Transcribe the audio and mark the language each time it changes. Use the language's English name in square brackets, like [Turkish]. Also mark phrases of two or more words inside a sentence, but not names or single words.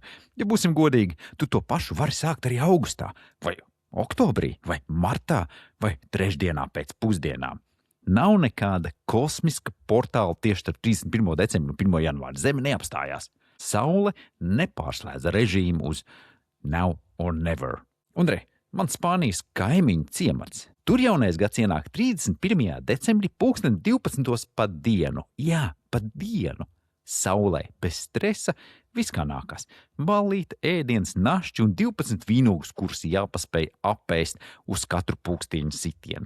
[Latvian] Ja būsim godīgi, tu to pašu vari sākt arī augustā, vai oktobrī, vai martā, vai trešdienā pēc pusdienām. Nav nekāda kosmiska portāla tieši starp 31. decembru un 1. janvāru. Zeme neapstājās. Saule nepārslēdza režīmu uz [English] now or never. [Latvian] Un man Spānijas kaimiņu ciemats. Tur jaunais gads ienāk 31. decembrī 12. pa dienu. Jā, pa dienu. Saulē, bez stresa, viss kā nākas. Ballīte, ēdiens, našķi un 12 vīnogus, kurus jāpaspēj apēst uz katru pulkstiņu sitienu.